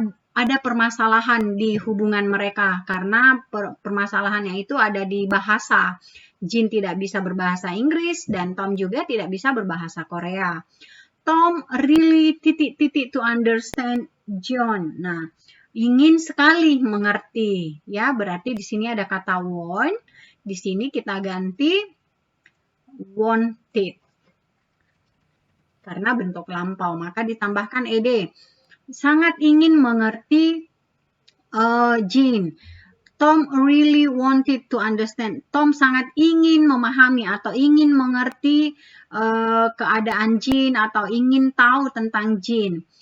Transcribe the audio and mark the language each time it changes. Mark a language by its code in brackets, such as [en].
[id] Ada permasalahan di hubungan mereka karena permasalahannya itu ada di bahasa. Jean tidak bisa berbahasa Inggris dan Tom juga tidak bisa berbahasa Korea. [en] Tom really to understand John. [id] Nah, ingin sekali mengerti, ya. Berarti di sini ada kata want. Di sini kita ganti wanted. Karena bentuk lampau, maka ditambahkan ed. Sangat ingin mengerti Jean. [en] Tom really wanted to understand. [id] Tom sangat ingin memahami atau ingin mengerti keadaan Jean atau ingin tahu tentang Jean.